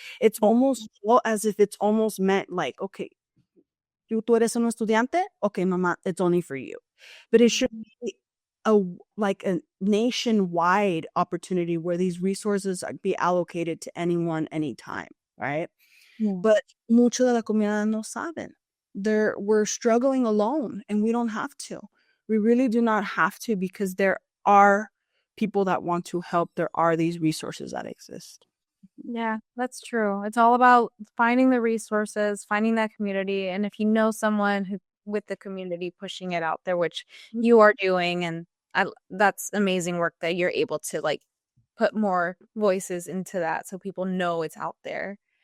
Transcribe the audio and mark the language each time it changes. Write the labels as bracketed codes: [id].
[en] It's almost felt as if it's almost meant like, okay, [es] tú eres un estudiante? [en] Okay, mama, it's only for you. But it should be a like a nationwide opportunity where these resources be allocated to anyone, anytime, right? Yeah. [es] But mucho de la comunidad no saben. [en] We're struggling alone, and we don't have to. We really do not have to, because there are people that want to help. There are these resources that exist. Yeah, that's true. It's all about finding the resources, finding that community, and if you know someone who with the community pushing it out there, which you are doing, and that's amazing work that you're able to like put more voices into that so people know it's out there.